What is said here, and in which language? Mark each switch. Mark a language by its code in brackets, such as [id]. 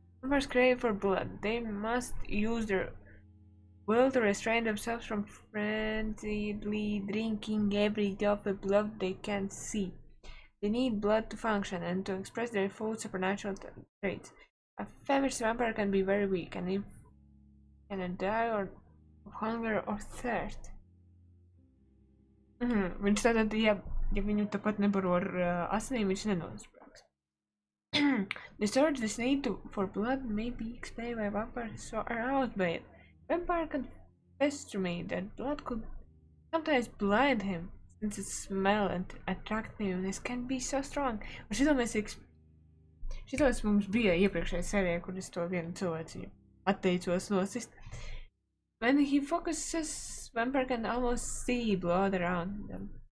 [en] Vampires crave for blood. They must use their will to restrain themselves from frenziedly drinking every drop of blood they can see. They need blood to function and to express their full supernatural traits. A famished vampire can be very weak and if can die of hunger or thirst. [lv] Viņš tātad, ja viņu tāpat nebaro ar asinīm, viņš nenosprāgs. [en] This urge, this need for blood may be explained by vampires so aroused by it. Vampire confessed to me that blood could sometimes blind him, since its smell and attractiveness can be so strong. [lv] Un šitos mums bija iepriekšējā sērijā, kur es to vienu cilvēciņu atteicos nosist. [en] When he focuses, vampire can almost see blood around them.